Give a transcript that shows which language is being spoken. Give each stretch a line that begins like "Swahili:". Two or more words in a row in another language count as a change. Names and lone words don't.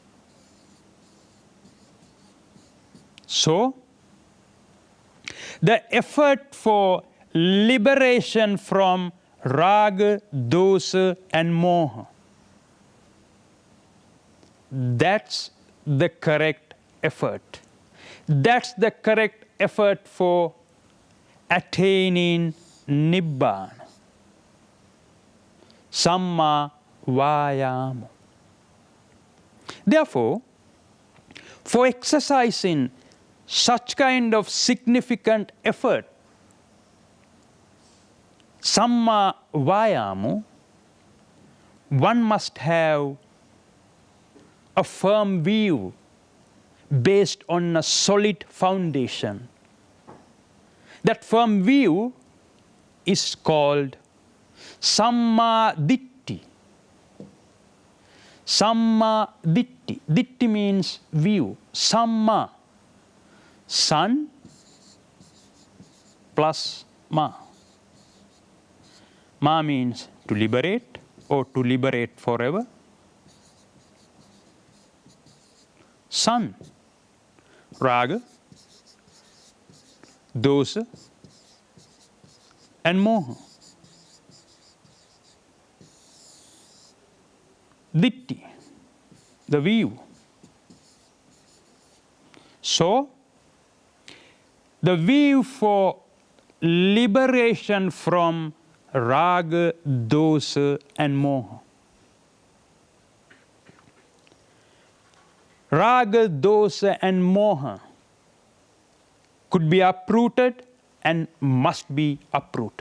English: So, the effort for liberation from raga, dosa, and moha, that's the correct effort. That's the correct effort for attaining Nibbana.
Pali: Samma vayama.
English: Therefore, for exercising such kind of significant effort,
Pali: samma vayama,
English: one must have a firm view based on a solid foundation. That firm view is called
Pali: samma ditti. Samma ditti.
English: Ditti means view. Samma. San plus ma. Ma means to liberate or to liberate forever. San, raga, dosa, and moha. Ditti, the view. So, the view for liberation from raga, dosa, and moha. Raga, dosa, and moha could be uprooted and must be uprooted.